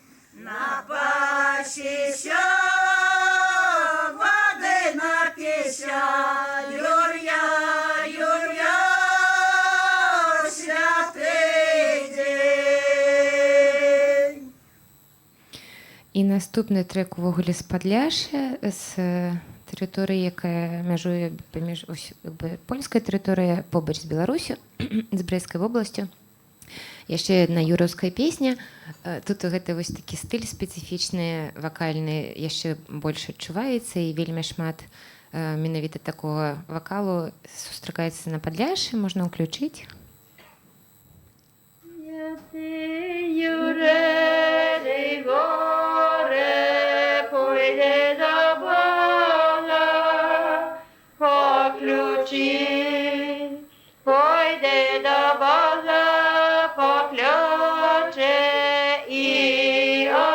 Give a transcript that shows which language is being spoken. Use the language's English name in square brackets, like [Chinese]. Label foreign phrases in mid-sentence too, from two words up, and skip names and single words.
[Ukrainian] Напасися, води напися, Юр'я, Юр'я, святий день. І наступний трек увогуле з Падляшша, з території, яка межує паміж ось, якби, польська територія побач з Білоруссю, з Брестською областю. [Belarusian] Яшчэ одна юраўская песня. Тут гэта вось такі стыль спецыфічны, вакальны яшчэ больш адчуваецца, і вельмі шмат менавіта такога вакалу сустракаецца на Падляшшы, можна ўключыць. [Ukrainian] Юрели горе пойде до Бога, по ключі, пойде до Бога, по ключі, і